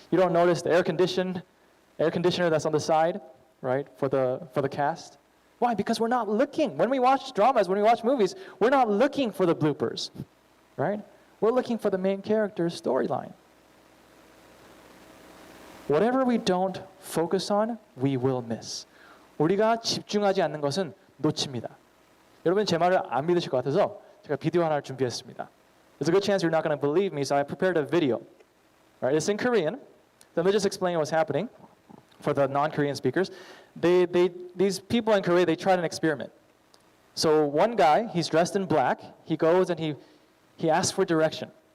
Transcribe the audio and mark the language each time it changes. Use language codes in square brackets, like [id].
[en] You don't notice the air conditioner that's on the side, right, for the cast. Why? Because we're not looking. When we watch dramas, when we watch movies, we're not looking for the bloopers, right? We're looking for the main character's storyline. Whatever we don't focus on, we will miss. [ko] 우리가 집중하지 않는 것은 놓칩니다. 여러분 제 말을 안 믿으실 것 같아서 제가 비디오 하나를 준비했습니다. [en] There's a good chance you're not going to believe me, so I prepared a video. Right? It's in Korean. Let me just explain what's happening for the non-Korean speakers. These people in Korea, they tried an experiment. So one guy, he's dressed in black. He goes and he asks for direction.